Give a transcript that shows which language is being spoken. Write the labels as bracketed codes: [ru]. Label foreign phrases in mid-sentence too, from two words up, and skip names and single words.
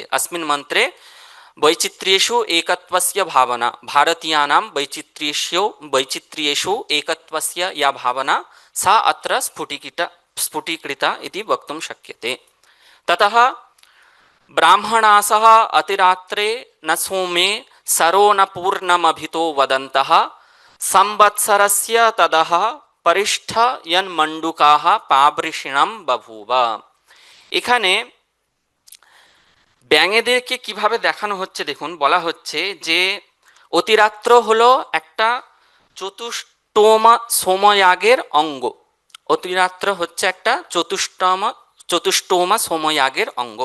[sa] अस्मिन् मन्त्रे वैचित्र्येषु एकत्वस्य भावना, भारतीयानां वैचित्र्येषु एकत्वस्य या भावना सा अत्र स्फुटीकृता इति वक्तुं शक्यते। ततः ब्राह्मणासः अतिरात्रे न सोमे सरो न पूर्णमभितो वदन्तः संवत्सरस्य तदः परिष्ठ यन्मण्डूकाः पावृषिणं बभूव। [bn] এখানে ব্যাঙেদেরকে কিভাবে দেখানো হচ্ছে দেখুন, বলা হচ্ছে যে অতিরাত্র হলো একটা চতুষ্টম সোময়াগের অঙ্গ। অতিরাত্র হচ্ছে একটা চতুষ্টম সোময়াগের অঙ্গ।